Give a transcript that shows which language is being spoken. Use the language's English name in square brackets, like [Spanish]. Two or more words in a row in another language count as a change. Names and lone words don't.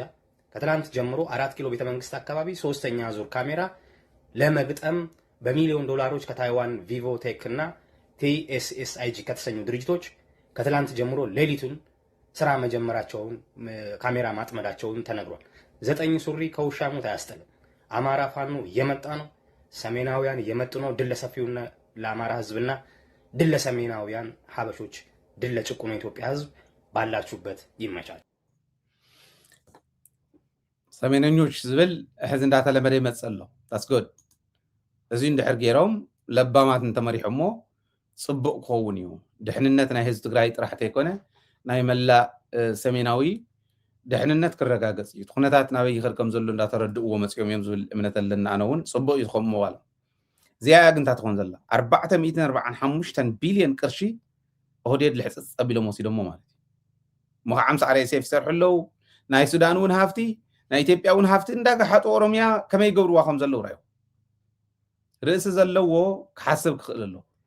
[Amharic] ከትላንት ጀምሮ 4 ኪሎ ቤተመንግስት አካባቢ 3ኛ ዙር ካሜራ ለመግጠም በሚሊዮን ዶላሮች ከታይዋን ቪቮቴክ እና TSSIG ከተሰኙ ድርጅቶች ከትላንት ጀምሮ ሌሊቱን ስራ መጀመራቸውን ካሜራ ማጥመዳቸውን ተነግሯል። 9 ሱሪ ከውሻ ሞት አያስጠልም። አማራ ፋኖ እየመጣ ነው። ሰሜናውያን እየመጡ ነው። ድል ለሰፊውና ለአማራ ህዝብና ድል ለሰሜናውያን ሀበሾች፣ ድል ለጭቁኑ ኢትዮጵያ ህዝብ። ባላችሁበት ይመቻል። [Tigrinya] ሰሜነኞች ዝብል ሕዚ እንዳተለመደ ይመጽእ ኣሎ ታስጎድ እዚ እንድሕር ገይሮም ለባማት እንተመሪሖሞ ጽቡቕ ክኸውን እዩ። ድሕንነት ናይ ህዝቢ ትግራይ ጥራሕ ተይኮነ ናይ መላእ ሰሜናዊ ድሕንነት ክረጋገጽ እዩ። ኩነታት ናበይ ይኸድ ከም ዘሎ እንዳተረድእዎ መጽኦም እዮም ዝብል እምነት ኣለና። ኣነ እውን ጽቡቕ እዩ ዝኸውን ምባሎ እዚኣ ግን ትኾን ዘላ 445 ቢልዮን ቅርሺ ኦህዴድ ልሕፅፅ ፀቢሎም ወሲዶሞ ማለት እዩ። ሞ 50 RSF ይሰርሑ ኣለዉ። ናይ ሱዳን እውን ሃፍቲ ናይ ኢትዮጵያ እውን ሃፍቲ እንዳጋሓጡ ኦሮምያ ከመይ ገብርዋ ከም ዘለዉ ራዮ ርእሲ ዘለዎ ክሓስብ ክኽእል ኣለዎ።